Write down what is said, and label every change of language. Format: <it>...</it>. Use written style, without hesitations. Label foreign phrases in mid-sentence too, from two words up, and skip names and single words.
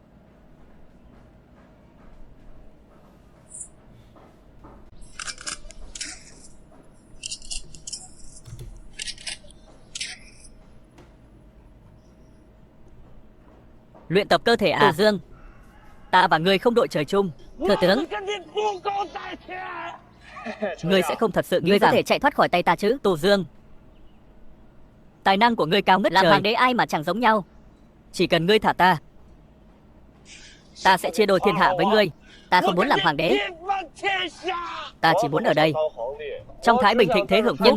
<vi>Luyện tập cơ thể à? Tổ Dương, Ta và ngươi không đội trời chung. thừa tướng,</vi> <zh>跟你不共戴天。</zh> <vi>Ngươi sẽ không thật sự nghĩ ngươi có rằng thể chạy thoát khỏi tay ta chứ? Tổ Dương, tài năng của ngươi cao ngất Làm trời. hoàng đế ai mà chẳng giống nhau. Chỉ cần ngươi thả ta, ta sẽ chia đôi thiên hạ với ngươi. Ta không muốn làm hoàng đế, Ta chỉ muốn ở đây, trong thái bình thịnh thế hưởng phúc.</vi>